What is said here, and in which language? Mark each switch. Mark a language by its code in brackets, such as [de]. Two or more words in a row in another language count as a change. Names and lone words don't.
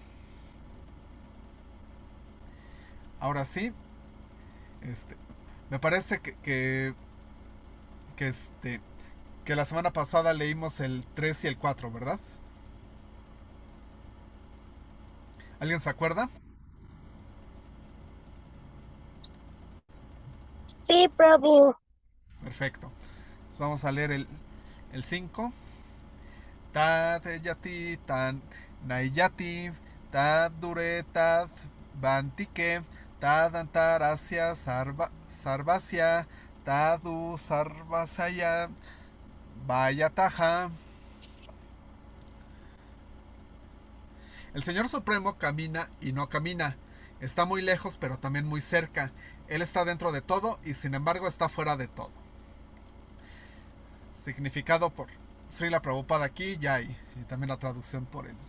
[es] Ahora sí, este, me parece que, este, que la semana pasada leímos el 3 y el 4, ¿verdad? ¿Alguien se acuerda? sí, Prabhu. Perfecto. Entonces vamos a leer el 5. [sa] Tad yati tan naiyati, tad dure tad bantike, tad antarasya sarvasya, tadu sarvasaya, vayataja. [es] El Señor Supremo camina y no camina. Está muy lejos, pero también muy cerca. Él está dentro de todo y sin embargo está fuera de todo. Significado por Srila Prabhupada aquí, Yai, y también la traducción por él.